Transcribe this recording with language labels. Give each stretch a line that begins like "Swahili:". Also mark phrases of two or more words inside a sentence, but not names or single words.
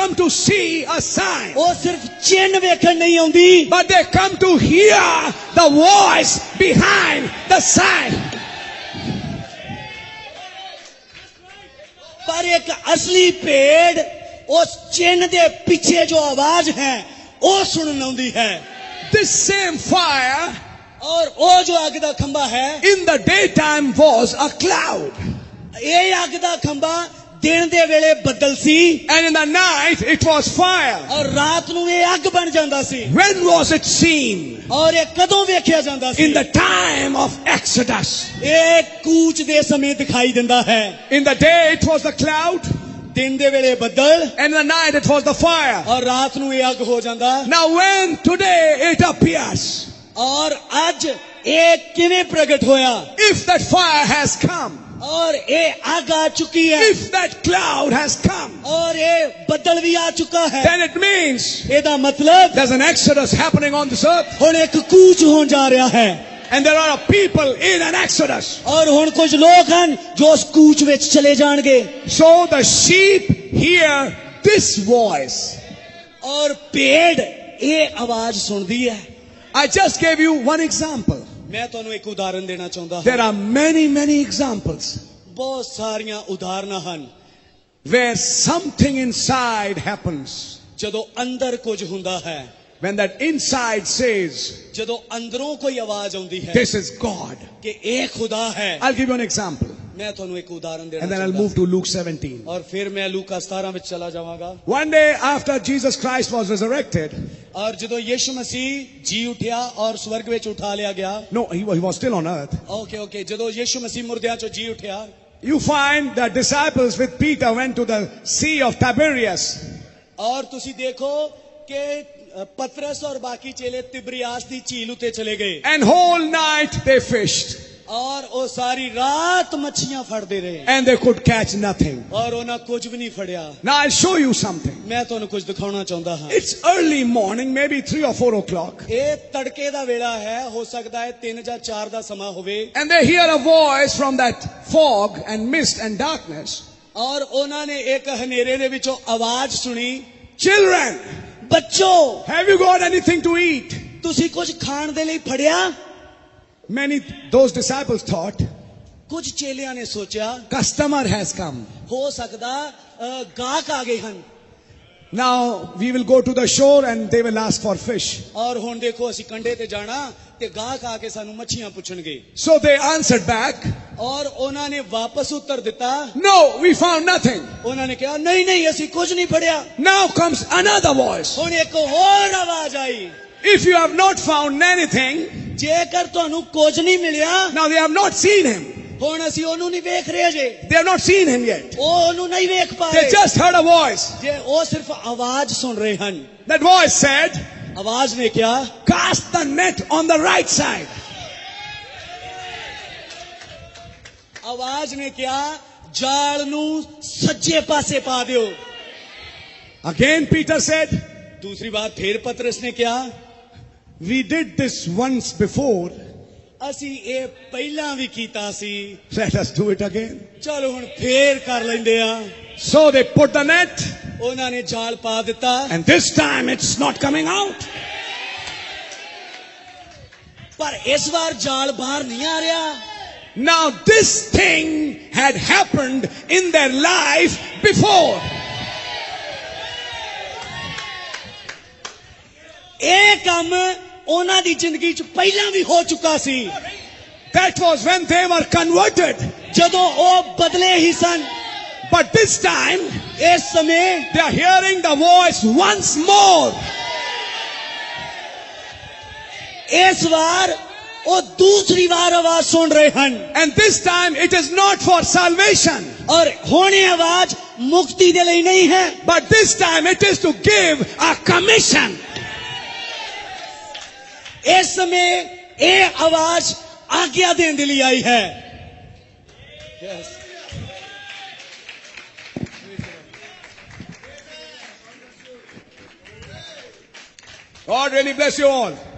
English: see a sign.
Punjabi: ਉਹ ਸਿਰਫ ਚਿੰਨ੍ਹ ਵੇਖਣ ਨਹੀਂ ਆਉਂਦੀ,
English: But they come to hear the voice behind the sign.
Punjabi: ਪਰ ਇੱਕ ਅਸਲੀ ਭੇਡ ਉਸ ਚਿੰਨ੍ਹ ਦੇ ਪਿੱਛੇ ਜੋ ਆਵਾਜ਼ ਹੈ ਉਹ ਸੁਣਨ ਆਉਂਦੀ ਹੈ।
English: This same fire
Punjabi: ਔਰ ਉਹ ਜੋ ਅੱਗ ਦਾ ਖੰਭਾ ਹੈ,
English: in the daytime was a cloud.
Punjabi: ਇਹ ਅੱਗ ਦਾ ਖੰਭਾ ਦਿਨ ਦੇ ਵੇਲੇ ਬੱਦਲ ਸੀ,
English: And in the night it was fire.
Punjabi: ਔਰ ਰਾਤ ਨੂੰ ਇਹ ਅੱਗ ਬਣ ਜਾਂਦਾ ਸੀ।
English: When was it seen?
Punjabi: ਔਰ ਇਹ ਕਦੋਂ ਵੇਖਿਆ ਜਾਂਦਾ ਸੀ?
English: In the time of Exodus.
Punjabi: ਇਹ ਕੂਚ ਦੇ ਸਮੇਂ ਦਿਖਾਈ ਦਿੰਦਾ ਹੈ।
English: In the day it was the cloud.
Punjabi: ਦਿਨ ਦੇ ਵੇਲੇ ਬੱਦਲ,
English: And in the night it was the fire.
Punjabi: ਔਰ ਰਾਤ ਨੂੰ ਇਹ ਅੱਗ ਹੋ ਜਾਂਦਾ।
English: Now when today it appears,
Punjabi: ਔਰ ਅੱਜ ਇਹ ਕਿਵੇਂ ਪ੍ਰਗਟ ਹੋਇਆ?
English: if that fire has come,
Punjabi: ਔਰ ਇਹ ਅੱਗ ਆ ਚੁੱਕੀ ਹੈ,
English: if that cloud has come,
Punjabi: ਔਰ ਇਹ ਬੱਦਲ ਵੀ ਆ ਚੁੱਕਾ ਹੈ,
English: then it means
Punjabi: ਇਹਦਾ ਮਤਲਬ
English: there's an exodus happening on this earth.
Punjabi: ਹੁਣ ਇੱਕ ਕੂਚ ਹੋਣ ਜਾ ਰਿਹਾ ਹੈ।
English: And there are people in an exodus.
Punjabi: ਔਰ ਹੁਣ ਕੁਝ ਲੋਕ ਹਨ ਜੋ ਉਸ ਕੂਚ ਵਿੱਚ ਚਲੇ ਜਾਣਗੇ।
English: So the sheep hear this voice.
Punjabi: ਔਰ ਭੇਡ ਇਹ ਆਵਾਜ਼ ਸੁਣਦੀ ਹੈ।
English: I just gave you one example.
Punjabi: ਮੈਂ ਤੁਹਾਨੂੰ ਇੱਕ ਉਦਾਹਰਨ ਦੇਣਾ ਚਾਹੁੰਦਾ ਹਾਂ।
English: There are many examples
Punjabi: ਬਹੁਤ ਸਾਰੀਆਂ ਉਦਾਹਰਨਾਂ ਹਨ
English: where something inside happens.
Punjabi: ਜਦੋਂ ਅੰਦਰ ਕੁਝ ਹੁੰਦਾ ਹੈ,
English: When that inside says,
Punjabi: ਜਦੋਂ ਅੰਦਰੋਂ ਕੋਈ ਆਵਾਜ਼ ਆਉਂਦੀ ਹੈ
English: this is God.
Punjabi: ਕਿ ਇਹ ਖੁਦਾ ਹੈ।
English: I'll give you an example.
Punjabi: ਮੈਂ ਤੁਹਾਨੂੰ ਇੱਕ ਉਦਾਹਰਨ ਦੇਣਾ
English: And then I'll
Punjabi: ਚਾਹੁੰਦਾ
English: move to Luke 17.
Punjabi: ਔਰ ਫਿਰ ਮੈਂ ਲੂਕਾ 17 ਵਿੱਚ ਚਲਾ ਜਾਵਾਂਗਾ।
English: One day after Jesus Christ was resurrected,
Punjabi: ਔਰ ਜਦੋਂ ਯਿਸੂ ਮਸੀਹ ਜੀ ਉਠਿਆ ਔਰ ਸਵਰਗ ਵਿੱਚ ਉਠਾ ਲਿਆ ਗਿਆ।
English: no, he was still on earth.
Punjabi: ਓਕੇ ਜਦੋਂ ਯਿਸੂ ਮਸੀਹ ਮੁਰਦਿਆਂ ਚੋਂ ਜੀ ਉਠਿਆ,
English: You find the disciples with Peter went to the Sea of Tiberias.
Punjabi: ਔਰ ਤੁਸੀਂ ਦੇਖੋ ਕਿ ਪਤਰਸ ਔਰ ਬਾਕੀ ਚੇਲੇ ਤਿਬਰਿਆਸ ਦੀ ਝੀਲ ਉੱਤੇ ਚਲੇ ਗਏ।
English: And whole night they fished.
Punjabi: ਔਰ ਉਹ ਸਾਰੀ ਰਾਤ ਮੱਛੀਆਂ ਫੜਦੇ ਰਹੇ।
English: And they could catch nothing.
Punjabi: ਔਰ ਉਹਨਾਂ ਕੁਝ ਵੀ ਨਹੀਂ ਫੜਿਆ।
English: Now I'll show you something.
Punjabi: ਮੈਂ ਤੁਹਾਨੂੰ ਕੁਝ ਦਿਖਾਉਣਾ ਚਾਹੁੰਦਾ ਹਾਂ।
English: It's early morning, maybe 3 or 4 o'clock.
Punjabi: ਇਹ ਤੜਕੇ ਦਾ ਵੇਲਾ ਹੈ, ਹੋ ਸਕਦਾ ਹੈ 3 ਜਾਂ 4 ਦਾ ਸਮਾਂ ਹੋਵੇ।
English: And they hear a voice from that fog and mist and darkness.
Punjabi: ਔਰ ਉਹਨਾਂ ਨੇ ਇੱਕ ਹਨੇਰੇ ਦੇ ਵਿੱਚੋਂ ਆਵਾਜ਼ ਸੁਣੀ,
English: Children,
Punjabi: ਬੱਚੋ,
English: have you got anything to eat?
Punjabi: ਤੁਸੀਂ ਕੁਝ ਖਾਣ ਦੇ ਲਈ ਫੜਿਆ?
English: Those disciples thought,
Punjabi: ਕੁਝ ਚੇਲਿਆਂ ਨੇ ਸੋਚਿਆ
English: customer has come.
Punjabi: ਹੋ ਸਕਦਾ ਗਾਹਕ ਆ ਗਏ ਹਨ।
English: Now we will go to the shore and they will ask for fish.
Punjabi: ਔਰ ਹੁਣ ਦੇਖੋ ਅਸੀਂ ਕੰਢੇ ਤੇ ਜਾਣਾ ਤੇ ਗਾਹਕ ਆ ਕੇ ਸਾਨੂੰ ਮੱਛੀਆਂ ਪੁੱਛਣਗੇ।
English: So they answered back,
Punjabi: ਔਰ ਉਹਨਾਂ ਨੇ ਵਾਪਸ ਉੱਤਰ ਦਿੱਤਾ,
English: no, we found nothing.
Punjabi: ਉਹਨਾਂ ਨੇ ਕਿਹਾ ਨਹੀਂ ਅਸੀਂ ਕੁਝ ਨਹੀਂ ਫੜਿਆ।
English: Now comes another voice.
Punjabi: ਹੁਣ ਇੱਕ ਹੋਰ ਆਵਾਜ਼ ਆਈ,
English: If you have not found anything,
Punjabi: ਜੇਕਰ ਤੁਹਾਨੂੰ ਕੁਝ ਨਹੀਂ ਮਿਲਿਆ,
English: now they have not seen him.
Punjabi: ਹੁਣ ਅਸੀਂ ਉਹਨੂੰ ਨਹੀਂ ਵੇਖ ਰਹੇ ਜੇ।
English: They have not seen him yet.
Punjabi: ਉਹ ਉਹਨੂੰ ਨਹੀਂ ਵੇਖ ਪਾ
English: They
Punjabi: ਰਹੇ
English: just heard a voice.
Punjabi: ਜੇ ਉਹ ਸਿਰਫ ਆਵਾਜ਼ ਸੁਣ ਰਹੇ ਹਨ।
English: That voice said,
Punjabi: ਆਵਾਜ਼ ਨੇ ਕਿਹਾ,
English: cast the net on the right side.
Punjabi: ਆਵਾਜ਼ ਨੇ ਕਿਹਾ ਜਾਲ ਨੂੰ ਸੱਜੇ ਪਾਸੇ ਪਾ ਦਿਓ।
English: Again Peter said,
Punjabi: ਦੂਸਰੀ ਵਾਰ ਫਿਰ ਪਤਰਸ ਨੇ ਕਿਹਾ,
English: we did this once before.
Punjabi: ਅਸੀਂ ਇਹ ਪਹਿਲਾਂ ਵੀ ਕੀਤਾ ਸੀ,
English: Let us do it again.
Punjabi: ਚਲੋ ਹੁਣ ਫੇਰ ਕਰ ਲੈਂਦੇ ਆ।
English: So they put the net.
Punjabi: ਉਹਨਾਂ ਨੇ ਜਾਲ ਪਾ ਦਿੱਤਾ।
English: And this time it's not coming out.
Punjabi: ਪਰ ਇਸ ਵਾਰ ਜਾਲ ਬਾਹਰ ਨਹੀਂ ਆ ਰਿਹਾ।
English: Now this thing had happened in their life before.
Punjabi: ਇਹ ਕੰਮ ਉਹਨਾਂ ਦੀ ਜ਼ਿੰਦਗੀ 'ਚ ਪਹਿਲਾਂ ਵੀ ਹੋ ਚੁੱਕਾ ਸੀ।
English: That was when they were converted.
Punjabi: ਜਦੋਂ ਉਹ ਬਦਲੇ ਹੀ ਸਨ।
English: But this time
Punjabi: ਇਸ ਸਮੇਂ
English: they are hearing the voice once more.
Punjabi: ਇਸ ਵਾਰ ਉਹ ਦੂਸਰੀ ਵਾਰ ਆਵਾਜ਼ ਸੁਣ ਰਹੇ ਹਨ।
English: And this time it is not for salvation.
Punjabi: ਔਰ ਹੁਣ ਇਹ ਆਵਾਜ਼ ਮੁਕਤੀ ਦੇ ਲਈ ਨਹੀਂ ਹੈ।
English: But this time it is to give a commission.
Punjabi: ਇਸ ਸਮੇਂ ਇਹ ਆਵਾਜ਼ ਆਗਿਆ ਦੇਣ ਦੇ ਲਈ ਆਈ ਹੈ।
English: Yes. God really bless you all.